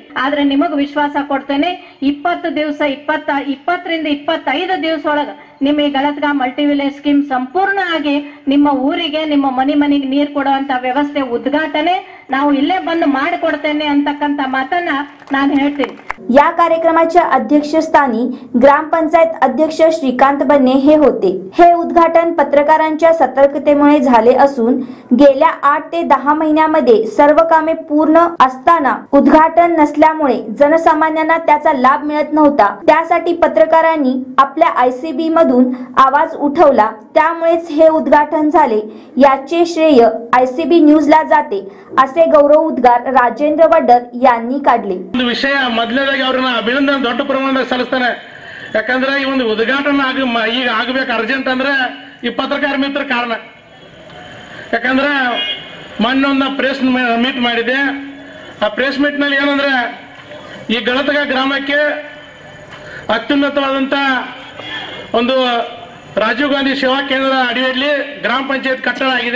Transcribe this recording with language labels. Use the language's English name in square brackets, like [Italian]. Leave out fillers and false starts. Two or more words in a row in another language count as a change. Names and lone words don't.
[Kannada] ಆದ್ರೆ ನಿಮಗ್ ವಿಶ್ವಾಸ ಕೊಡ್ತೇನೆ 20 ದಿವಸ 20ರಿಂದ 25 ದಿವಸ ಒಳಗ ನಿಮ್ಮ ಈ ಗಳದಗಾ [English] multi village scheme [Kannada] ಸಂಪೂರ್ಣ ಆಗಿ ನಿಮ್ಮ ಊರಿಗೆ ನಿಮ್ಮ ಮನೆಗೆ ನೀರು ಕೊಡುವಂತ ವ್ಯವಸ್ಥೆ ಉದ್ಘಾಟನೆ ನಾವು ಇಲ್ಲೇ ಬಂದು ಮಾಡಿಕೊಡ್ತೇನೆ ಅಂತಕ್ಕಂತ ಮಾತನ್ನ ನಾನು ಹೇಳ್ತೀನಿ। [Marathi] या कार्यक्रमाच्या अध्यक्षस्थानी ग्रामपंचायत अध्यक्ष श्रीकांत बन्ने हे होते। हे उद्घाटन पत्रकारांच्या सतर्कतेमुळे झाले असून गेल्या 8 ते 10 महिन्यामध्ये सर्व कामे पूर्ण असताना उद्घाटन नसल्यामुळे जनसामान्यांना त्याचा लाभ मिळत नव्हता। त्यासाठी पत्रकारांनी आपल्या ICB मधून आवाज उठवला, त्यामुळेच हे उद्घाटन झाले। याचे श्रेय ICB न्यूजला जाते असे गौरव उद्गार राजेंद्र वडर यांनी काढले। [Kannada] ವಿಷಯ ಮೊದಲನೇದಾಗಿ ಅವರನ್ನ ಅಭಿನಂದನೆ ದೊಡ್ಡ ಪ್ರಮಾಣದಲ್ಲಿ ಸಲ್ಲಿಸ್ತಾನೆ। ಯಾಕಂದ್ರೆ ಈ ಒಂದು ಉದ್ಘಾಟನೆ ಈಗ ಆಗಬೇಕು ಅರ್ಜೆಂಟ್ ಅಂದ್ರೆ ಈ ಪತ್ರಕಾರ ಮಿತ್ರ ಕಾರಣ। ಯಾಕಂದ್ರೆ ಮೊನ್ನೊಂದು [English] press meet [Kannada] ಮಾಡಿದೆ। ಆ [English] press meet [Kannada] ನಲ್ಲಿ ಏನಂದ್ರೆ ಈ ಗಳದಗಾ ಗ್ರಾಮಕ್ಕೆ ಅತ್ಯುನ್ನತವಾದಂತ ಒಂದು ರಾಜೀವ್ ಗಾಂಧಿ ಸೇವಾ ಕೇಂದ್ರ ಅಡಿಯಲ್ಲಿ ಗ್ರಾಮ ಪಂಚಾಯತ್ ಕಟ್ಟಡ ಆಗಿದೆ।